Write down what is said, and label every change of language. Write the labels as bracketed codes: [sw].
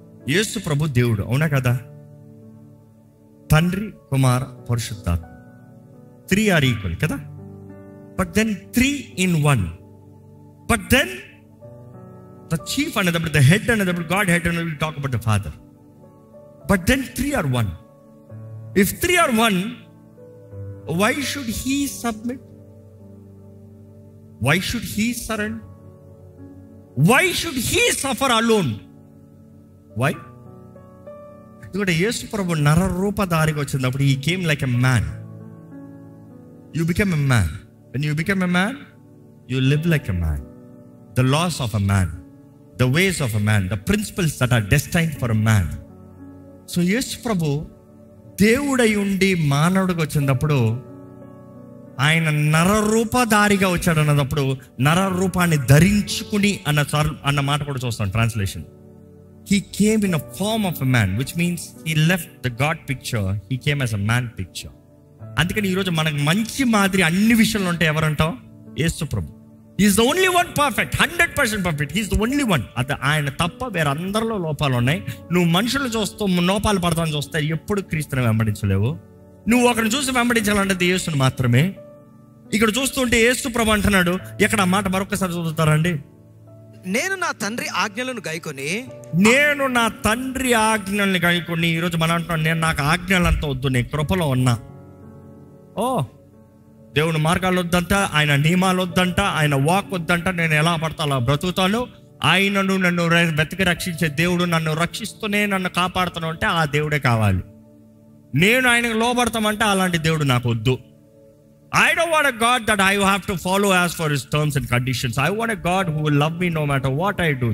[te] యేసు ప్రభు దేవుడు, అవునా కదా? తండ్రి కుమార పరిశుద్ధాత్మ [en] 3 are equal [te] కదా? [en] But then 3 in 1. But then the chief [te] అనేటప్పుడు, [en] the head అనేటప్పుడు god head [te] అని [en] Will talk about the father. But then 3 are 1. If 3 are 1, why should he submit? Why should he surrender? Why should he suffer alone? Why? [te] ఎందుకంటే యేసు ప్రభు నర రూపధారిగా వచ్చినప్పుడు [en] he came like a man. You become a man. When you become a man, you live like a man. The laws of a man, the ways of a man, the principles that are destined for a man. [te] So యేసు ప్రభు దేవుడై ఉండి మానవుడిగా వచ్చినప్పుడు, ఆయన నర రూపధారిగా వచ్చాడు అన్నప్పుడు, నర రూపాన్ని ధరించుకుని అన్న మాట కూడా చూస్తాం translation. [en] He came in a form of a man, which means he left the God picture, he came as a man picture. [te] అందుకని ఈరోజు మనకు మంచి మాదిరి అన్ని విషయాలు ఉంటాయి. ఎవరంటాం? [en] యేసు ప్రభు. Is the only one perfect, 100% perfect. He's the only one. [te] అది ఆయన తప్ప వేరే అందరిలో లోపాలు ఉన్నాయి. నువ్వు మనుషులు చూస్తూ లోపాలు పడతాను చూస్తే ఎప్పుడు క్రీస్తుని వెంబడించలేవు. నువ్వు ఒకరిని చూసి వెంబడించాలంటే యేసుని మాత్రమే. ఇక్కడ చూస్తుంటే యేసు ప్రభు అంటున్నాడు, ఎక్కడ ఆ మాట మరొకసారి చదువుతారండి. నేను నా తండ్రి ఆజ్ఞలను గైకొని, నేను నా తండ్రి ఆజ్ఞల్ని గైకొని. ఈరోజు మనం అంటున్నాను, నేను నాకు ఆజ్ఞలంతా వద్దు, నేను కృపలో ఉన్నా. ఓ, దేవుని మార్గాలు వద్దంట, ఆయన నియమాలు వద్దంట, ఆయన వాక్ వద్దంట, నేను ఎలా పడతా అలా బ్రతుకుతాను. ఆయనను నన్ను వెతికి రక్షించే దేవుడు నన్ను రక్షిస్తూనే నన్ను కాపాడుతాను అంటే ఆ దేవుడే కావాలి. నేను ఆయనకు లోబడతామంటే అలాంటి దేవుడు నాకు వద్దు. [en] I don't want a God that I have to follow as for his terms and conditions. I want a God who will love me no matter what I do.